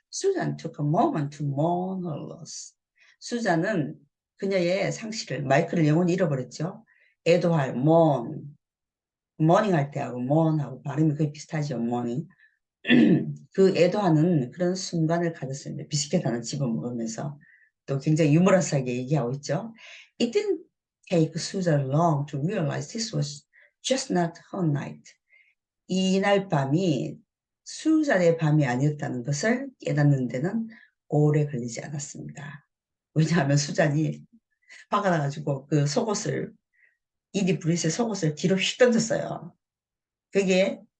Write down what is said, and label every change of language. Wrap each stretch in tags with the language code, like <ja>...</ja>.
<en>Susan took a moment to mourn her loss.</en> <ko>수잔은 그녀의 상실을, 마이크를 영원히 잃어버렸죠. 애도할, mourning 할 때하고 mourn하고 발음이 거의 비슷하죠, mourning. 그 애도하는 그런 순간을 가졌습니다. 비스켓 하나 집어먹으면서. 또 굉장히 유머러스하게 얘기하고 있죠.</ko> <en>It didn't take Susan long to realize this was just not her night.</en> <ko>이날 밤이 수잔의 밤이 아니었다는 것을 깨닫는 데는 오래 걸리지 않았습니다. 왜냐하면 수잔이 화가 나가지고 그 속옷을 이디 브릿의 속옷을 뒤로 휙 던졌어요. 그게</ko>